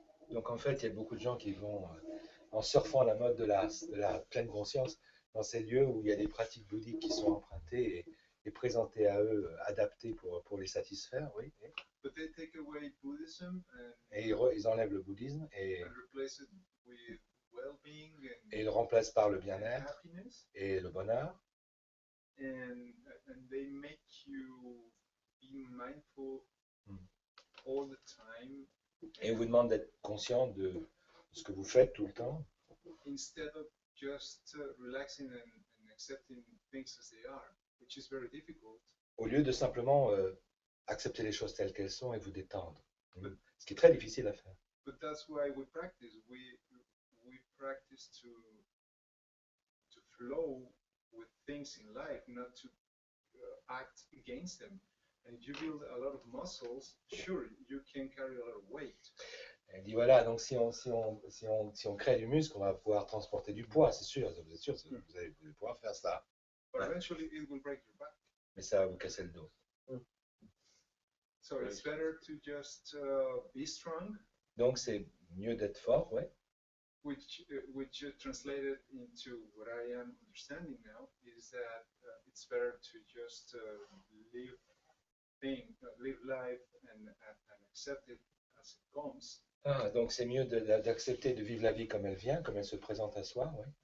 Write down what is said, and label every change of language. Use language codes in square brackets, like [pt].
[fr] Donc en fait, il y a beaucoup de gens qui vont, en surfant la mode de la pleine conscience, dans ces lieux où il y a des pratiques bouddhiques qui sont empruntées et présentées à eux, adaptées pour les satisfaire, oui. [en] But they take away Buddhism [fr] Et ils enlèvent le bouddhisme [en] and replace it with well-being [fr] et ils le remplacent par le bien-être [en] happiness, [fr] et le bonheur. [en] and they make you be mindful Mm. all the time. [fr] Et ils vous demandent d'être conscient de ce que vous faites tout le temps, [en] Instead of just relaxing and accepting things as they are, which is very difficult. [fr] au lieu de simplement accepter les choses telles qu'elles sont et vous détendre. Ce qui est très difficile à faire. [en] But that's why we practice. We practice to flow with things in life, not to act against them. And if you build a lot of muscles, sure, you can carry a lot of weight. [fr] Elle dit voilà, donc si on crée du muscle, on va pouvoir transporter du poids, c'est sûr, vous êtes sûr, vous allez pouvoir faire ça. [en] But eventually it will break your back. [fr] Mais ça va vous casser le dos. [en] So it's better to just be strong. [fr] Donc c'est mieux d'être fort, ouais. [en] Which translated into what I am understanding now is that it's better to just live life and accept it as it comes. [fr] Ah, donc c'est mieux d'accepter de vivre la vie comme elle vient, comme elle se présente à soi, ouais.